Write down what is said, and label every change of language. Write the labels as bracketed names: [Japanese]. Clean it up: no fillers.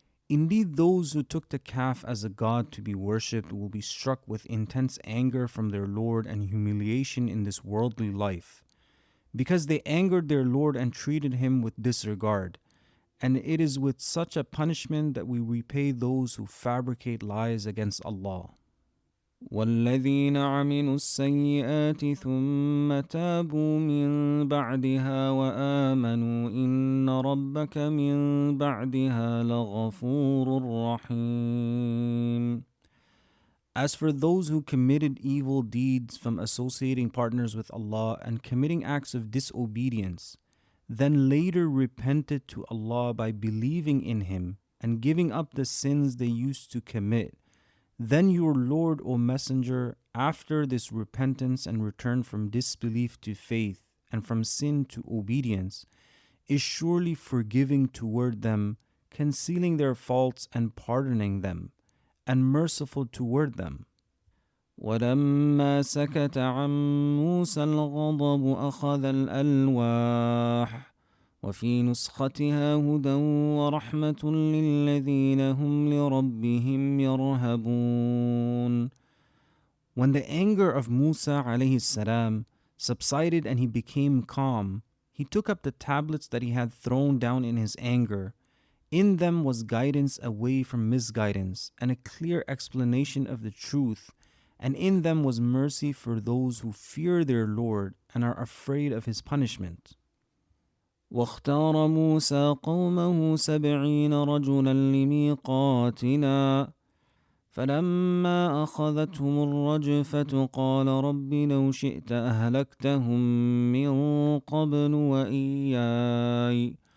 [English] Indeed, those who took the calf as a god to be worshipped will be struck with intense anger from their Lord and humiliation in this worldly life, because they angered their Lord and treated him with disregard. And it is with such a punishment that we repay those who fabricate lies against Allah. [Arabic] والذين عملوا السيئات ثم تابوا من بعدها وآمنوا إن ربك من بعدها لغفور رحيم. [English] As for those who committed evil deeds from associating partners with Allah and committing acts of disobedience, then later repented to Allah by believing in Him and giving up the sins they used to commit, then your Lord, O Messenger, after this repentance and return from disbelief to faith and from sin to obedience, is surely forgiving toward them, concealing their faults and pardoning them, and merciful toward them. [Arabic] وَلَمَّا سَكَتَ عَن مُوسَى الْغَضَبُ أَخَذَ الْأَلْوَاحَ وفي نسختها هدى ورحمة للذين هم لربهم يرهبون. [English] When the anger of Musa alayhi salam subsided and he became calm, he took up the tablets that he had thrown down in his anger. In them was guidance away from misguidance and a clear explanation of the truth, and in them was mercy for those who fear their Lord and are afraid of his punishment. [Arabic] واختار موسى قومه 70 رجلا لميقاتنا فلما أخذتهم الرجفة قال رب لو شئت أهلكتهم من قبل وإياي